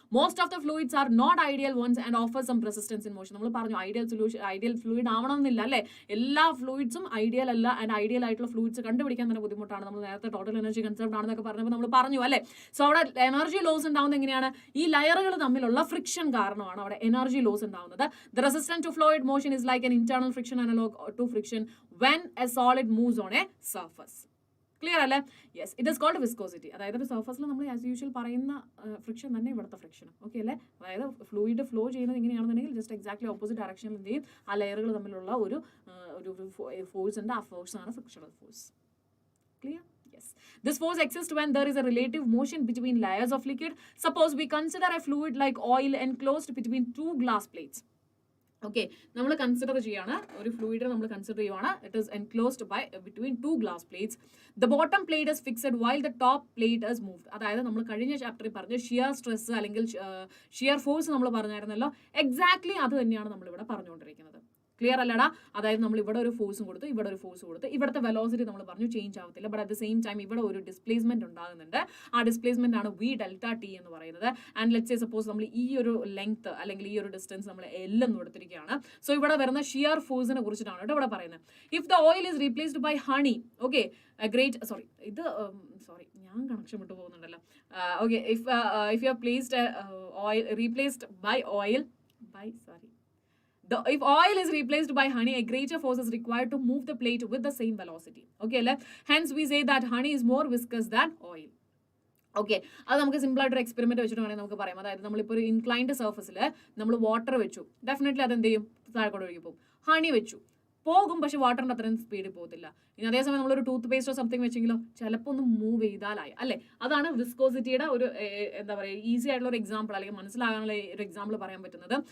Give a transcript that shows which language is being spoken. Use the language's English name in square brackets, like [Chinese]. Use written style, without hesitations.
[English] Most of the fluids are not ideal ones and offer some resistance in motion. [Malayalam] നമ്മൾ പറഞ്ഞു ideal fluid ആവണമെന്നില്ല അല്ലേ? എല്ലാ ഫ്ലൂയിഡ്സും ideal അല്ല. ആൻഡ് ഐഡിയൽ ആയിട്ടുള്ള ഫ്ലൂയിഡ്സ് കണ്ടുപിടിക്കാൻ തന്നെ ബുദ്ധിമുട്ടാണ്. നമ്മൾ നേരത്തെ ടോട്ടൽ എനർജി കൺസെപ്റ്റ് ആണെന്നൊക്കെ പറഞ്ഞപ്പോൾ നമ്മൾ പറഞ്ഞു അല്ലേ? സോ അവിടെ എനർജി ലോസ് ഉണ്ടാവുന്നത് എങ്ങനെയാണ്, ഈ ലയറുകൾ തമ്മിലുള്ള ഫ്രിക്ഷൻ കാരണമാണ് അവിടെ എനർജി ലോസ് ഉണ്ടാവുന്നത്. [English] The resistance to fluid motion is like an internal friction analog to friction when a solid moves on a surface. Clear അല്ലേ? Yes, it is called viscosity. [Malayalam] അതായത് ഒരു സർഫസിൽ നമ്മൾ [English] as usual [Malayalam] പറയുന്ന friction തന്നെ ഇവിടുത്തെ friction. Okay അല്ലേ? അതായത് ഫ്ലൂയിഡ് ഫ്ലോ ചെയ്യുന്നത് എങ്ങനെയാണെന്നുണ്ടെങ്കിൽ [English] just exactly opposite [Malayalam] ഡയറക്ഷനിൽ എന്ത് ചെയ്യും, ആ ലെയറുകൾ തമ്മിലുള്ള ഒരു ഫോഴ്സ് ഉണ്ട്. ആ ഫോഴ്സാണ് frictional force. [English] Clear? Yes. This force exists when there is a relative motion between layers of liquid. Suppose we consider a fluid like oil enclosed between two glass plates. [Malayalam] Okay, നമ്മൾ consider ചെയ്യാണ് ഒരു fluid നമ്മൾ consider ചെയ്യുവാണ്. [English] It is enclosed by between two glass plates. The bottom plate is fixed while the top plate is moved. [Malayalam] അതായത് നമ്മൾ കഴിഞ്ഞ ചാപ്റ്ററിൽ പറഞ്ഞ ഷിയർ സ്ട്രെസ് അല്ലെങ്കിൽ ഷിയർ ഫോഴ്സ് നമ്മൾ പറഞ്ഞായിരുന്നല്ലോ, എക്സാക്ട്ലി അത് തന്നെയാണ് നമ്മളിവിടെ പറഞ്ഞുകൊണ്ടിരിക്കുന്നത്. ക്ലിയർ അല്ലടാ? അതായത് നമ്മൾ ഇവിടെ ഒരു ഫോഴ്സും കൊടുത്ത് ഇവിടെ ഒരു ഫോഴ്സ് കൊടുത്ത് ഇവിടുത്തെ വെലോസിറ്റി നമ്മൾ പറഞ്ഞു ചേഞ്ച് ആവത്തില്ല. [English] but at the same time [Malayalam] ഇവിടെ ഒരു ഡിസ്പ്ലേസ്മെന്റ് ഉണ്ടാകുന്നുണ്ട്. ആ ഡിസ്പ്ലേസ്മെന്റ് ആണ് വി ഡെൽറ്റ ടി എന്ന് പറയുന്നത്. [English] and let's say suppose [Malayalam] നമ്മൾ ഈ ഒരു ലെങ്ത് അല്ലെങ്കിൽ ഈ ഒരു ഡിസ്റ്റൻസ് നമ്മൾ എൽ എന്ന് കൊടുത്തിരിക്കുകയാണ്. സോ ഇവിടെ വരുന്ന ഷിയർ ഫോഴ്സിനെ കുറിച്ചിട്ടാണ് കേട്ടോ ഇവിടെ പറയുന്നത്. [English] if the oil is replaced by honey, [Malayalam] okay great sorry ഇത് സോറി ഞാൻ കണക്ഷൻ വിട്ടു പോകുന്നുണ്ടല്ലോ. [English] Okay, if you are placed oil replaced by oil by sorry if oil is replaced by honey, a greater force is required to move the plate with the same velocity. Okay, hence we say that honey is more viscous than oil. [Malayalam] Okay, അത് നമുക്ക് simple ആയിട്ടൊരു experiment വെച്ചിട്ട് വേണമെങ്കിൽ നമുക്ക് പറയാം. അതായത് നമ്മളിപ്പോൾ ഒരു ഇൻക്ലൈൻഡ് സർഫസിൽ നമ്മൾ വാട്ടർ വെച്ചു, ഡെഫിനറ്റ്ലി അതെന്ത് ചെയ്യും, താഴെക്കൂടെ ഒഴുകി പോകും. ഹണി വെച്ചു, പോകും, പക്ഷെ വാട്ടറിൻ്റെ അത്രയും സ്പീഡിൽ പോകത്തില്ല. ഇനി അതേസമയം നമ്മളൊരു ടൂത്ത് പേസ്റ്റോ സംതിങ് വെച്ചെങ്കിലോ ചിലപ്പോൾ ഒന്ന് മൂവ് ചെയ്താലായി അല്ലേ. അതാണ് വിസ്കോസിറ്റിയുടെ ഒരു എന്താ പറയുക ഈസി ആയിട്ടുള്ള ഒരു എക്സാമ്പിൾ അല്ലെങ്കിൽ മനസ്സിലാകാനുള്ള ഒരു എക്സാമ്പിൾ പറയാൻ പറ്റുന്നത്.